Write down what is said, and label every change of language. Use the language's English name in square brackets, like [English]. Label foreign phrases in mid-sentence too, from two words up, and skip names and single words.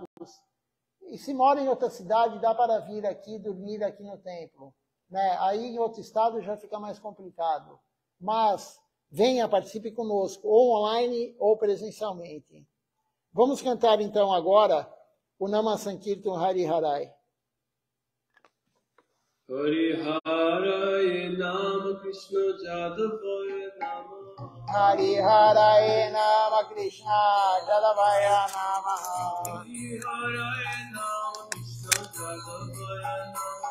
[Portuguese] E se mora em outra cidade, dá para vir aqui, dormir aqui no templo. Né? Aí em outro estado já fica mais complicado. Mas venha, participe conosco, ou online ou presencialmente. Vamos cantar então agora o Nama Sankirtan Hari Harai. [Sanskrit] Hari Harai Nama Krishna Jadavaya Nama Hari Harai Nama Krishna Jadavaya Nama Hari Harai Nama Krishna Jadavaya Nama